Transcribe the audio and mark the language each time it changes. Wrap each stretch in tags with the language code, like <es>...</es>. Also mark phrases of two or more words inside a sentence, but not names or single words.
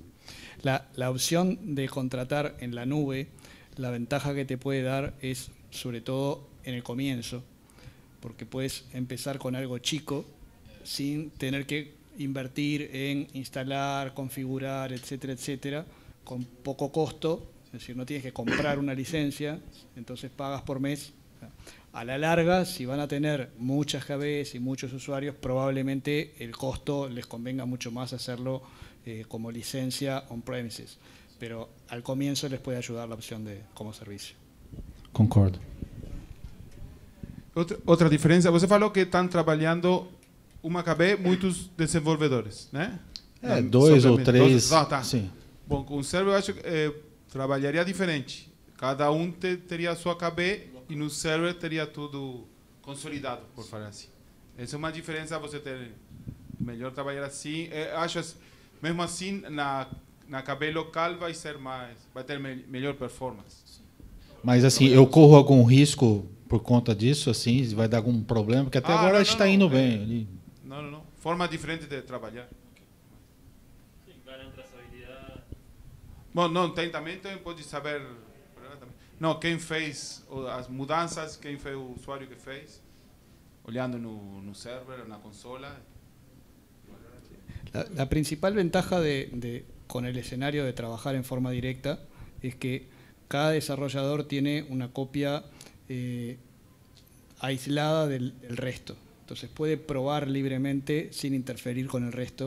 <es>La opción de contratar en la nube, la ventaja que te puede dar es sobre todo en el comienzo, porque puedes empezar con algo chico sin tener que invertir en instalar, configurar, etcétera, etcétera, con poco costo. Es decir, no tienes que comprar una licencia, entonces pagas por mes. A la larga, si van a tener muchas KBs y muchos usuarios, probablemente el costo les convenga mucho más hacerlo como licencia on-premises. Pero al comienzo les puede ayudar la opción de como servicio.</es> <pt>Concordo. Outra diferença, você falou que estão trabalhando uma KB muitos desenvolvedores, né? Dois ou três. Tá. Sim. Bom, com o server eu acho que trabalharia diferente. Cada um teria a sua KB e no server teria tudo consolidado, por falar assim. Essa é uma diferença, você ter melhor trabalhar assim. Acho, mesmo assim, na KB local vai ter melhor performance. Mas assim, eu corro algum risco por conta disso, assim, vai dar algum problema, porque até agora a gente está indo bem ali. Não. Forma diferente de trabalhar.</pt> <es>Sí, ganan trazabilidad.</es> <pt>Bom, não, também pode saber. Não, quem fez as mudanças, quem foi o usuário que fez, olhando no server, na consola.</pt> <es>La principal ventaja con el escenario de trabajar en forma directa es que cada desarrollador tiene una copia aislada del resto. Entonces puede probar libremente sin interferir con el resto.</es>